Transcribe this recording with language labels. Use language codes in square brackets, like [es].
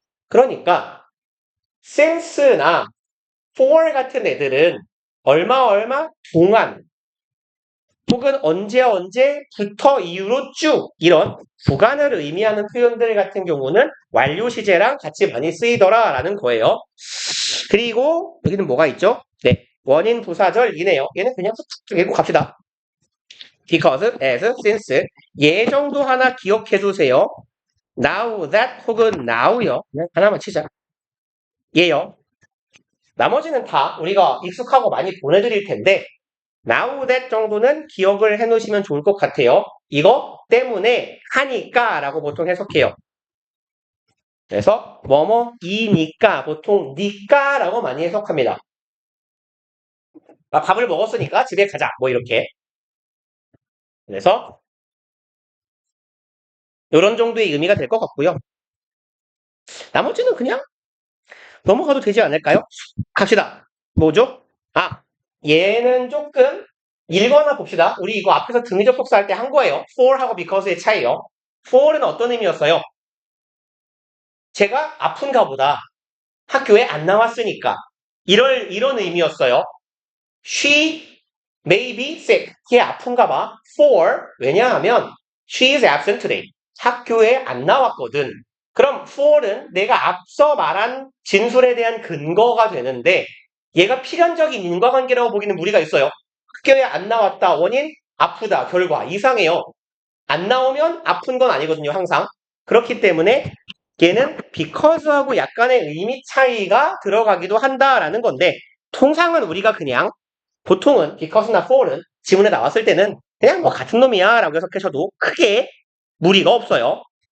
[ko] 그러니까 since나 for 같은 애들은 얼마 동안 혹은 언제부터 이후로 쭉 이런 구간을 의미하는 표현들 같은 경우는 완료 시제랑 같이 많이 쓰이더라라는 거예요. 그리고 여기는 뭐가 있죠? 네, 원인 부사절이네요. 얘는 그냥 툭툭 읽고 갑시다. because, as, since 얘 정도 하나 기억해 두세요. now that 혹은 now요. 그냥 하나만 치자. 얘요. 나머지는 다 우리가 익숙하고 많이 보내드릴 텐데 now that 정도는 기억을 해놓으시면 좋을 것 같아요. 이거 때문에 하니까 라고 보통 해석해요. 그래서 뭐뭐이니까 보통 니까 라고 많이 해석합니다. 밥을 먹었으니까 집에 가자 뭐 이렇게. 그래서 이런 정도의 의미가 될 것 같고요. 나머지는 그냥 넘어가도 되지 않을까요? 갑시다. 뭐죠? 얘는 조금 읽거나 봅시다. 우리 이거 앞에서 등위 접속사 할 때 한 거예요. for하고 because의 차이요. for는 어떤 의미였어요? 제가 아픈가 보다. 학교에 안 나왔으니까. 이런 의미였어요. [en] She may be sick. [ko] 걔 아픈가 봐. For. 왜냐하면 [en] she is absent today. [ko] 학교에 안 나왔거든. 그럼 for는 내가 앞서 말한 진술에 대한 근거가 되는데 얘가 필연적인 인과관계라고 보기는 무리가 있어요. 학교에 안 나왔다. 원인 아프다. 결과 이상해요. 안 나오면 아픈 건 아니거든요. 항상. 그렇기 때문에 얘는 because하고 약간의 의미 차이가 들어가기도 한다라는 건데 통상은 우리가 그냥 보통은 because나 for는 지문에 나왔을 때는 그냥 뭐 같은 놈이야 라고 해석하셔도 크게 무리가 없어요.